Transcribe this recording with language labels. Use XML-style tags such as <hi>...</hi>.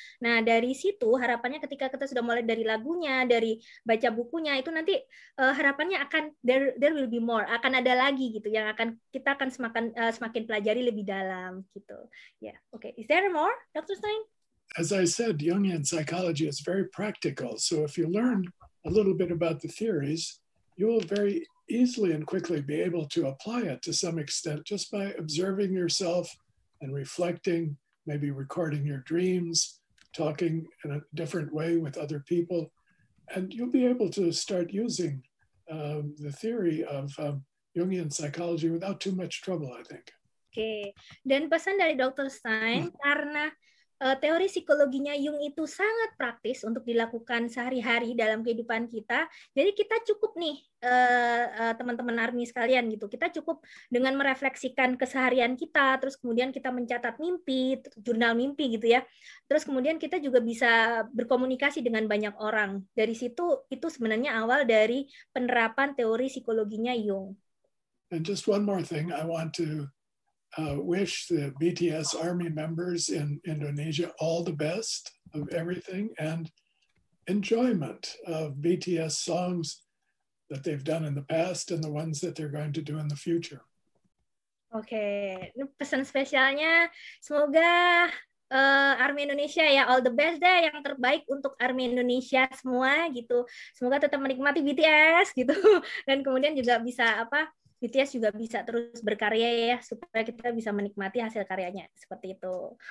<id>Nah, dari situ harapannya ketika kita sudah mulai dari lagunya, dari baca bukunya, itu nanti harapannya akan</id> <en>there will be more,</en> <id>akan ada lagi gitu yang kita akan semakin pelajari lebih dalam gitu. Ya, oke.</id> <en>Is there more, Dr. Stein? As I said, Jungian psychology is very practical. So if you learn a little bit about the theories, you will very easily and quickly be able to apply it to some extent just by observing yourself and reflecting, maybe recording your dreams, talking in a different way with other people. And you'll be able to start using the theory of Jungian psychology without too much trouble, I think.</en> <id>Oke, dan pesan dari Dr. Stein, karena teori psikologinya Jung itu sangat praktis untuk dilakukan sehari-hari dalam kehidupan kita. Jadi kita cukup nih, teman-teman Army sekalian gitu. Kita cukup dengan merefleksikan keseharian kita, terus kemudian kita mencatat mimpi, jurnal mimpi gitu ya. Terus kemudian kita juga bisa berkomunikasi dengan banyak orang. Dari situ itu sebenarnya awal dari penerapan teori psikologinya Jung.</id> <en>And just one more thing, I want to wish the BTS Army members in Indonesia all the best of everything and enjoyment of BTS songs that they've done in the past and the ones that they're going to do in the future.</en> <id>Oke, ini pesan spesialnya semoga Army Indonesia ya</id> <en>all the best</en> <id>deh, yang terbaik untuk Army Indonesia semua gitu. Semoga tetap menikmati BTS gitu dan kemudian juga bisa BTS juga bisa terus berkarya ya, supaya kita bisa menikmati hasil karyanya seperti itu.</id>